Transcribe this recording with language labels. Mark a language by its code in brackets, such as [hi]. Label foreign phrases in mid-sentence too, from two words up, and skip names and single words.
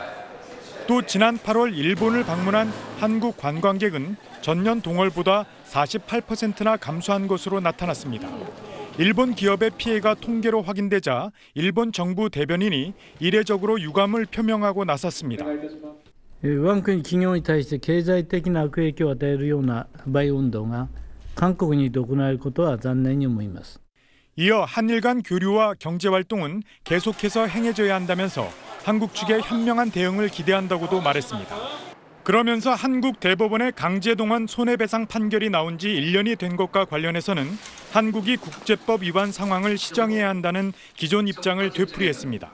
[ko] 또 지난 8월 일본을 방문한 한국 관광객은 전년 동월보다 48%나 감소한 것으로 나타났습니다. 일본 기업의 피해가 통계로 확인되자 일본 정부 대변인이 이례적으로 유감을 표명하고 나섰습니다. [ja] 我が国企業に対して経済的な悪影響を与えるような不買運動が韓国に行われることは残念に思います。 [ko] 이어 한일 간 교류와 경제 활동은 계속해서 행해져야 한다면서 한국 측의 현명한 대응을 기대한다고도 말했습니다. 그러면서 한국 대법원의 강제동원 손해배상 판결이 나온 지 1년이 된 것과 관련해서는 한국이 국제법 위반 상황을 시정해야 한다는 기존 입장을 되풀이했습니다.